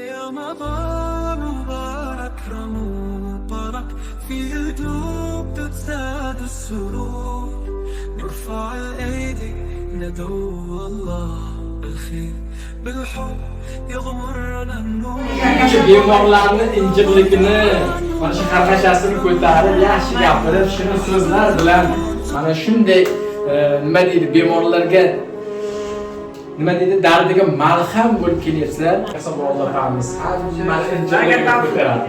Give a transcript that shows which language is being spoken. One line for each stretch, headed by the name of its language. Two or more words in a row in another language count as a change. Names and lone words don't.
Arabic: رمضان مبارك مبارك في قلوب تزداد السرور نرفع الايدي ندعو الله بالخير بالحب يغمرنا النور
Uzbek: bemorlarni injiqligini mana shu qarg'ashasini ko'tarib yaxshi gapirib shuni so'zlar bilan mana shunday nima deydi bemorlarga nima deydi dardiga malham bo'lib kelyapsizlar. Alloh taolamiz hammani injiqligini ko'taradi.